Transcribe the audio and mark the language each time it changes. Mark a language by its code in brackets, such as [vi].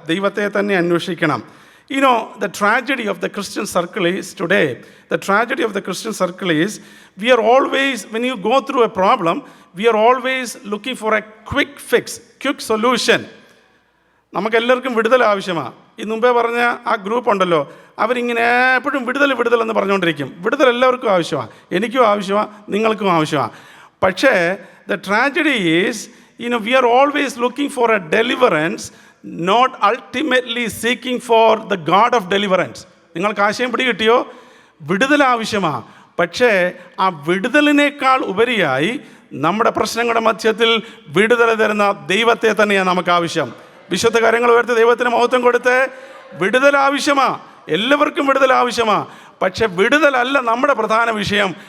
[ml] ദൈവത്തെ തന്നെ അന്വേഷിക്കണം. [en] You know, the tragedy of the Christian circle is today, the tragedy of the Christian circle is, we are always, when you go through a problem, we are always looking for a quick fix, quick solution. [ml] നമുക്കെല്ലാവർക്കും വിടുതൽ ആവശ്യമാണ്. ഈ മുമ്പേ പറഞ്ഞ ആ group ഉണ്ടല്ലോ, അവരിങ്ങനെ എപ്പോഴും വിടുതൽ എന്ന് പറഞ്ഞുകൊണ്ടിരിക്കും. വിടുതൽ എല്ലാവർക്കും ആവശ്യമാണ്, എനിക്കും ആവശ്യമാണ്, നിങ്ങൾക്കും ആവശ്യമാണ്. [en] പക്ഷേ the tragedy is, we are always looking for a deliverance, not ultimately seeking for the God of deliverance. [ml] നിങ്ങൾക്ക് ആശയം പിടികിട്ടിയോ? വിടുതൽ ആവശ്യമാണ്. പക്ഷേ ആ വിടുതലിനേക്കാൾ ഉപരിയായി നമ്മുടെ പ്രശ്നങ്ങളുടെ മധ്യത്തിൽ വിടുതൽ തരുന്ന ദൈവത്തെ തന്നെയാണ് നമുക്ക് ആവശ്യം. വിശുദ്ധ കാര്യങ്ങൾ ഉയർത്തി ദൈവത്തിന് മഹത്വം കൊടുത്ത് വിടുതൽ ആവശ്യമാണ്. എല്ലാവർക്കും വിടുതൽ ആവശ്യമാണ്. പക്ഷെ വിടുതലല്ല നമ്മുടെ പ്രധാന വിഷയം.